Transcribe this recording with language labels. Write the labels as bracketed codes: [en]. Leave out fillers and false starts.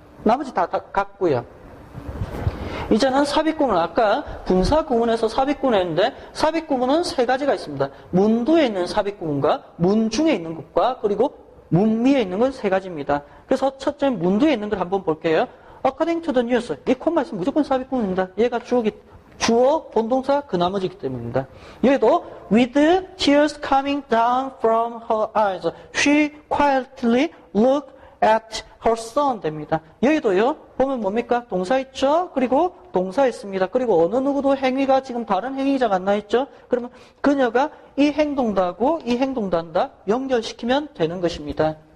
[ko] 나머지 다 같고요. 이제는 삽입구문, 아까 분사구문에서 삽입구문 했는데 삽입구문은 세 가지가 있습니다. 문도에 있는 삽입구문과 문 중에 있는 것과 그리고 문 위에 있는 건 세 가지입니다. 그래서 첫째 문도에 있는 걸 한번 볼게요. [en] According to the news. [ko] 이 콤마 있으면 무조건 삽입구문입니다. 얘가 주어, 본동사, 그 나머지이기 때문입니다. [en] 여기도 with tears coming down from her eyes, she quietly looked at her son [ko] 됩니다. 여기도요, 보면 뭡니까? 동사 있죠? 그리고 동사 있습니다. 그리고 어느 누구도 행위가 지금 다른 행위자가 안 나있죠? 그러면 그녀가 이 행동도 하고 이 행동도 한다. 연결시키면 되는 것입니다.